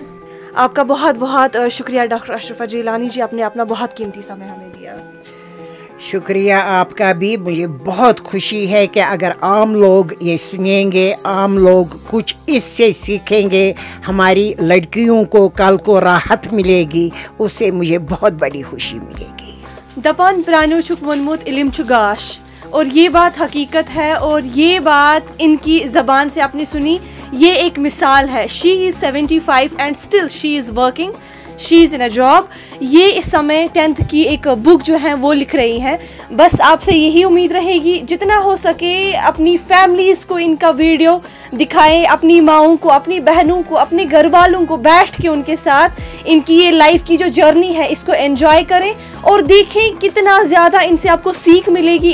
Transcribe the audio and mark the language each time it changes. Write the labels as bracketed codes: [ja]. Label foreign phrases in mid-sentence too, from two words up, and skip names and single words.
[hi] आपका बहुत बहुत शुक्रिया डॉक्टर अशरफा जिलानी जी, आपने अपना बहुत कीमती समय हमें दिया। शुक्रिया आपका भी। मुझे बहुत खुशी है कि अगर आम लोग ये सुनेंगे, आम लोग कुछ इससे सीखेंगे, हमारी लड़कियों को कल को राहत मिलेगी, उससे मुझे बहुत बड़ी खुशी मिलेगी। [ks] दपान प्राणो छुक वनमुत इल्म छु गाश, [hi] और ये बात हकीकत है और ये बात इनकी ज़बान से आपने सुनी। ये एक मिसाल है। [en] She is 75 and still she is working, she is in a job. [hi] ये इस समय 10th की एक बुक जो है वो लिख रही हैं। बस आपसे यही उम्मीद रहेगी जितना हो सके अपनी फैमिलीज़ को इनका वीडियो दिखाएं, अपनी माओं को, अपनी बहनों को, अपने घर वालों को बैठ के उनके साथ इनकी ये लाइफ की जो जर्नी है इसको एंजॉय करें और देखें कितना ज़्यादा इनसे आपको सीख मिलेगी।